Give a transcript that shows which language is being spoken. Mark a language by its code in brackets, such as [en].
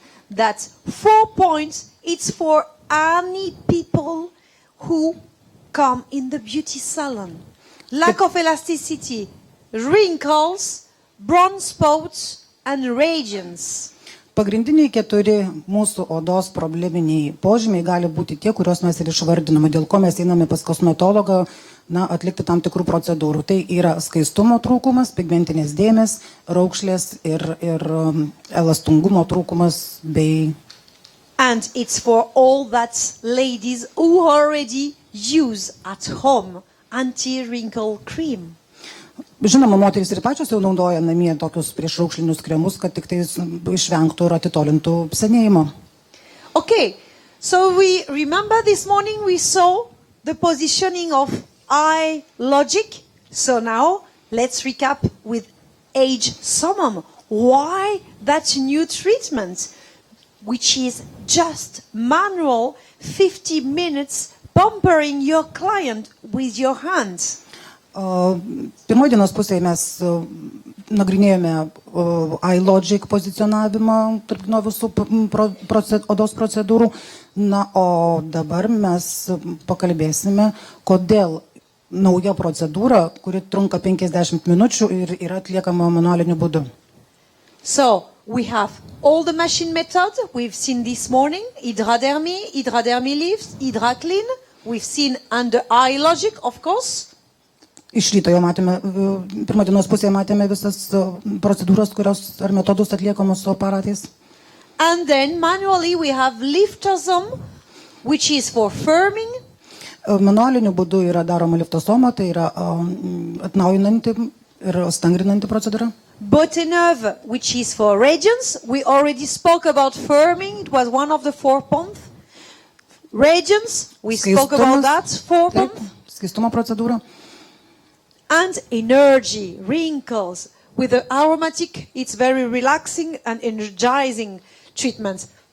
[en] that 4 points, it's for any people who come in the beauty salon. Lack of elasticity, wrinkles, brown spots and radiance. [lt] Pagrindiniai 4 mūsų odos probleminiai požymiai gali būti tie, kuriuos mes ir išvardiname, dėl ko mes einame pas kosmetologą atlikti tam tikrų procedūrų. Tai yra skaistumo trūkumas, pigmentinės dėmės, raukšlės ir elastingumo trūkumas bei... [en] And it's for all that ladies who already use at home anti-wrinkle cream. [lt] Žinoma, moterys ir pačios jau naudoja namie tokius priešraukšlinius kremus, kad tik tai išvengtų ir atitolintų senėjimo. [en] Okay, so we remember this morning we saw the positioning of eye logic. So now let's recap with AGE SUMMUM. Why that new treatment, which is just manual 50 minutes pampering your client with your hands? [lt] Pirmoji dienos pusėje mes nagrinėjome iLogic pozicionavimą tarp nuo visų odos procedūrų. Na, o dabar mes pakalbėsime, kodėl nauja procedūra, kuri trunka 50 minučių ir yra atliekama manualiniu būdu. [en] So, we have all the machine method we've seen this morning, hydradermy lifts, hydroclean. We've seen under iLogic, of course. [lt] Iš ryto jau matėme, pirmo dienos pusėje matėme visas procedūras, kurios ar metodus atliekamos su aparatais. [en] And then manually we have liftosome, which is for firming. [lt] Manualiniu būdu yra daroma liftosoma, tai yra atnaujinanti ir stangrinanti procedūra. [en] Boteneuve, which is for radiance. We already spoke about firming. It was one of the 4 points. Radiance, we spoke about that, 4 points. [lt] Skaistumo procedūra. [en] And energy, wrinkles. With the aromatic, it's very relaxing and energizing treatment.